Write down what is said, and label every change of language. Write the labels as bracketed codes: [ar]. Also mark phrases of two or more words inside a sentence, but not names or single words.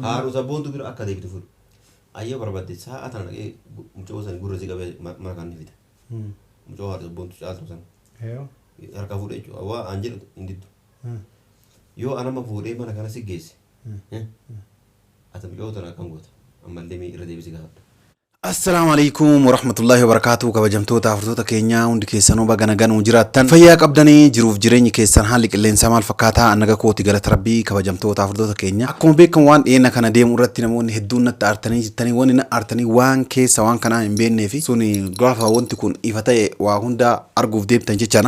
[om] Haadha sabboontu bira akka deebitu fuudhu. Ayyaa barbaadde sa'a tana dhaqee mucoosan gurra si qabee mana kan ni fida. Mucoo haadha sabboontu caaltu sana. Harka fuudhee jechuudha. Waa an jedhu hin diddu. Yoo anama fuudhee mana kana si geesse. Ati mucoo tana akkam goota. Ammallee irra deebisi gaafadha. [ar] السلام عليكم ورحمة الله وبركاته. [om] Kabajamtoota hordoftoota keenya hundi keessanuu baga nagaan jiraattan fayyaa qabdanii jiruuf jireenyi keessan haalli qilleensaa maal fakkaataa annaga kooti galata rabbii. Kabajamtoota hordoftoota keenya akkuma beekamu waan dhiyeenya kana deemu irratti namoonni hedduun natti aartanii jirtanii waan inni aartanii waan keessa waan kanaa hin beeknee fi suni gaafa wanti kun ifa ta'e waa hunda arguuf deemtan jechaana.